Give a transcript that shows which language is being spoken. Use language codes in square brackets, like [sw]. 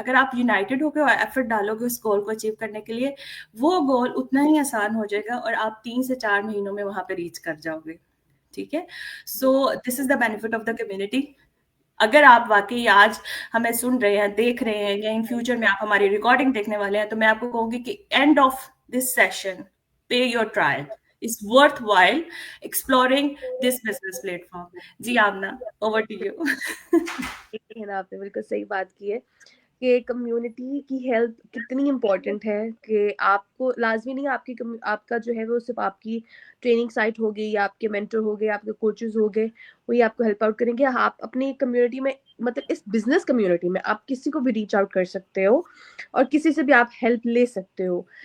[hi] अगर आप यूनाइटेड होकर एफर्ट डालोगे उस गोल को अचीव करने के लिए, वो गोल उतना ही आसान हो जाएगा और आप 3 से 4 महीनों में वहां पे रीच कर जाओगे. ठीक है. [en] So this is the benefit of the community. [hi] अगर आप वाकई आज हमें सुन रहे हैं, देख रहे हैं, या इन फ्यूचर में आप हमारी रिकॉर्डिंग देखने वाले हैं, तो मैं आपको कहूंगी कि [en] End of this session, pay your trial. It's worthwhile exploring this business platform. Ji Aamna, over to you. [hi] है ना, आपने बिल्कुल सही बात की है कि कम्युनिटी की हेल्प कितनी इम्पोर्टेंट है. कि आपको लाजमी नहीं आपका जो है वो सिर्फ आपकी ट्रेनिंग साइट होगी या आपके मेंटर हो गए, आपके कोचेस हो गए, वही आपको हेल्प आउट करेंगे. आप अपनी कम्युनिटी में, मतलब इस बिजनेस कम्युनिटी में आप किसी को भी रीच आउट कर सकते हो और किसी से भी आप हेल्प ले सकते हो.